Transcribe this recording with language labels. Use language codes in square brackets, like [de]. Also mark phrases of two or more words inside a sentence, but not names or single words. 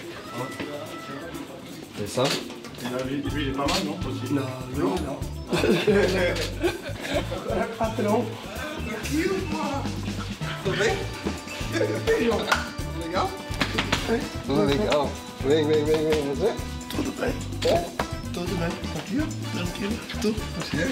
[fr] C'est ça? Lui, il est pas mal, non? Non, non, non. [pt] Patrão. Tudo bem? Legal? Tudo legal. Vem, você? Tudo bem. É? Tudo bem. Aqui, ó. Tranquilo. Tudo. Sério?